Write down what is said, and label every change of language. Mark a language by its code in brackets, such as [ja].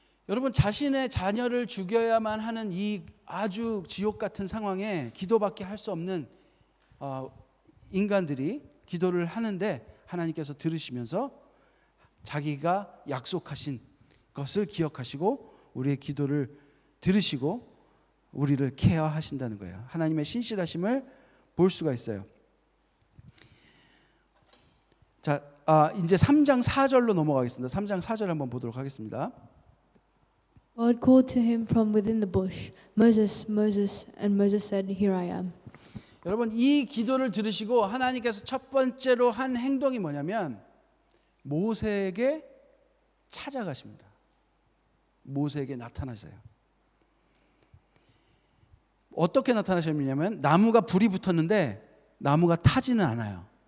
[ko] 여러분 자신의 자녀를 죽여야만 하는 이 아주 지옥 같은 상황에 기도밖에 할 수 없는 인간들이 기도를 하는데 하나님께서 들으시면서 자기가 약속하신 것을 기억하시고 우리의 기도를 들으시고 우리를 케어하신다는 거예요. 하나님의 신실하심을 볼 수가 있어요. 자, 이제 3장 4절로 넘어가겠습니다. 3장 4절 한번 보도록 하겠습니다. [en] God called to him from within the bush, Moses, Moses, and Moses said, Here I am. [ko] 여러분 이 기도를 들으시고 하나님께서 첫 번째로 한 행동이 뭐냐면 모세에게 찾아가십니다. 모세에게 나타나세요. 어떻게 나타나셨냐면 나무가 불이 붙었는데 나무가 타지는 않아요.